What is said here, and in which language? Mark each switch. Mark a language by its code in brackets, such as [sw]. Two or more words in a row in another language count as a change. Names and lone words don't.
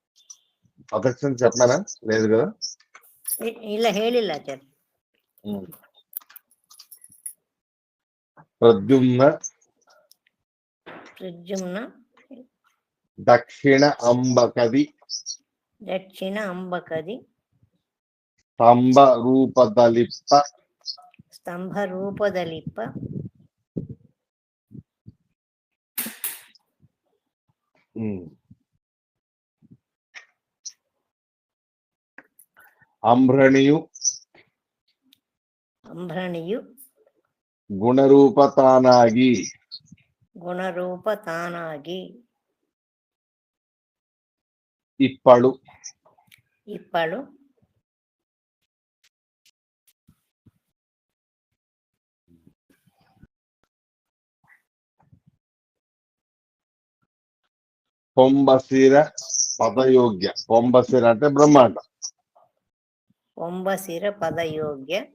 [te] అధ్యక్షుని చెప్పానా? లేదు కదా? [kn] ಇಲ್ಲ ಹೇಳಿಲ್ಲ ಆಚಾರ್ಯ. ప్రద్యుమ్న ప్రద్యుమ్న ದಕ್ಷಿಣ ಅಂಬಕದಿ ದಕ್ಷಿಣ ಅಂಬಕದಿ ಸ್ತಂಭ ರೂಪದಲಿಪ್ತ ಸ್ತಂಭ ರೂಪದಲ್ಲಿಪ್ಪ ಅಂಬ್ರಣಿಯು ಅಂಬ್ರಣಿಯು ಗುಣರೂಪ ತಾನಾಗಿ ಗುಣರೂಪ ತಾನಾಗಿ ಇಪ್ಪಳು ಇಪ್ಪಳು ಪೊಂಬಶಿರ ಪದಯೋಗ್ಯ [te] పొంబశిర అంటే బ్రహ్మాండ [kn] ಪೊಂಬಶಿರ ಪದಯೋಗ್ಯ